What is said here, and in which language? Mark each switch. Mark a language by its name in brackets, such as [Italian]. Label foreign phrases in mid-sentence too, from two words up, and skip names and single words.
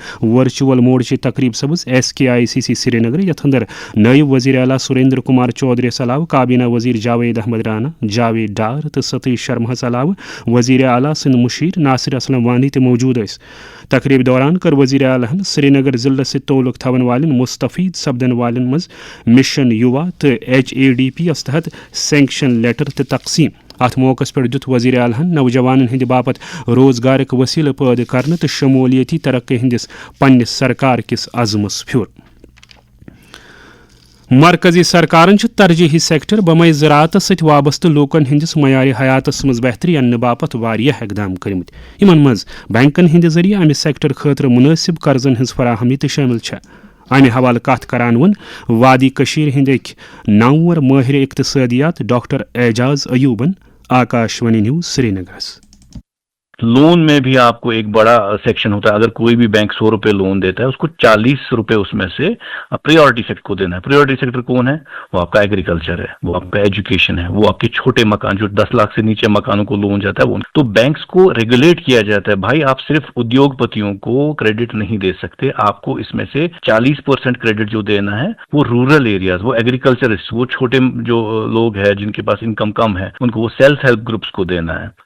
[English] virtual mode [Kashmiri] تقریب سپز SKICC سری نگر یتھ اندر نائب وزیر اعلیٰ سریندر کمار چودھری علاوہ کابینہ وزیر جاوید احمد رانا، جاوید ڈار تو ستیش شرما علاوہ وزیر اعلیٰ سند مشیر ناصر اسلم وانی تہ موجود ث. تقریب دوران کر وزیر اعلیٰ سری نگر ضلع سے تعلق تھون والن مستفید سپدن والن مز مشن یوا تو HADP اس تحت [English] sanction letter [Kashmiri] تہ تقسیم. ات موقع پہ دت وزیر اعلیٰ نوجوان ہند باپت روزگارک وسیلہ پید کرنے تو شمولیتی ترقی ہندس پنس سرکار کس عزمس پھر. مرکزی سرکارن ترجیحی سیکٹر بمے زراعت ست وابستہ لوکن ہندس معیار حیاتس مز بہتری انہ باپت واریاہ اقدام کرمت. یمن مز بینکن ہند ذریعہ امہ سیکٹر خاطر مناسب قرضن ہز فراہمی تہ شامل چھ. امہ حوالہ کت کران ون وادی کشیر ہندک نامور ماہر اقتصادیات ڈاکٹر اعجاز ایوبن آکاشوانی نیوز سری نگر. [Urdu] لون میں بھی آپ کو ایک بڑا سیکشن ہوتا ہے. اگر کوئی بھی بینک 100 روپے لون دیتا ہے اس کو 40 روپے اس میں سے [English] priority sector [Urdu] کو دینا ہے. [English] priority sector [Urdu] کون ہے؟ وہ آپ کا ایگریکلچر ہے، وہ آپ کا ایجوکیشن ہے، وہ آپ کے چھوٹے مکان جو 10 لاکھ سے نیچے مکانوں کو لون جاتا ہے وہ. تو بینکس کو ریگولیٹ کیا جاتا ہے، بھائی آپ صرف ادیوگ پتیوں کو کریڈٹ نہیں دے سکتے، آپ کو اس میں سے 40% کریڈٹ جو دینا ہے وہ [English] rural areas, [Urdu] وہ ایگریکلچرسٹ، وہ چھوٹے جو لوگ ہیں جن کے پاس انکم کم ہے ان کو، وہ [English] self help groups [Urdu] کو دینا ہے.